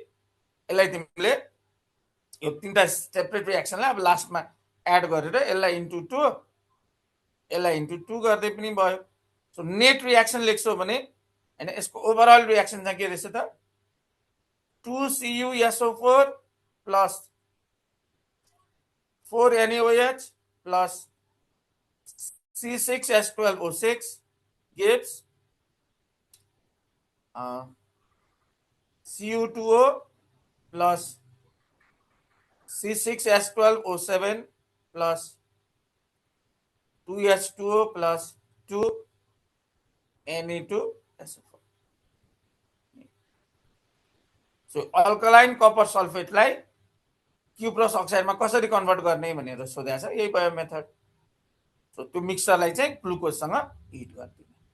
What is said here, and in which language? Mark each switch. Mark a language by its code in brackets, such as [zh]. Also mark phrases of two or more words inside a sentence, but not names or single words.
[ne] यसलाई तिमीले यो तीनटा [en] separate reaction [ne] अब लास्टमा एड गरेर यसलाई इन्टु 2 यसलाई इन्टु 2 गर्दै पनि भयो। सो [en] net reaction [ne] लेख्छौ भने हैन यसको [en] overall reaction [ne] चाहिँ के रहेछ त [en] 2CuSO4 प्लस 4NaOH plus C6H12O6 gives Cu2O plus C6H12O7 plus 2H2O plus 2 Na2SO4। [ne] सो [en] alkaline copper sulphate cuprous oxide [ne] कसरी कन्भर्ट गर्ने भनेर सोधेको छ, यही भयो मेथड। सो त्यो मिक्सरलाई चाहिँ ग्लुकोजसँग हिट गरिदिने।